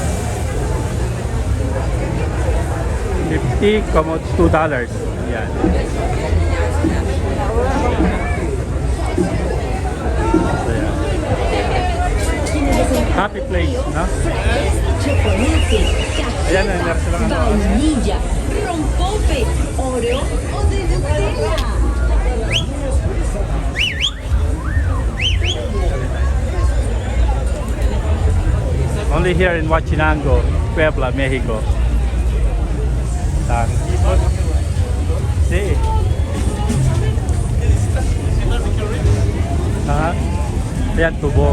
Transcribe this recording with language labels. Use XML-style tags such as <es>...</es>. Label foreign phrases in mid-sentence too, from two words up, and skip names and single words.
<tl>50, como $2. Yan. So, yan.</tl> <en>Happy place, no?</en> <tl>Ayan, nangyari silang ano.</tl> <es>Vainilla, rompope, Oreo o de Nutella.</es> <en>Only here in Huachinango, Puebla, Mexico.</en> <es>Sí.</es> <tl>Ayan, tubo.</tl>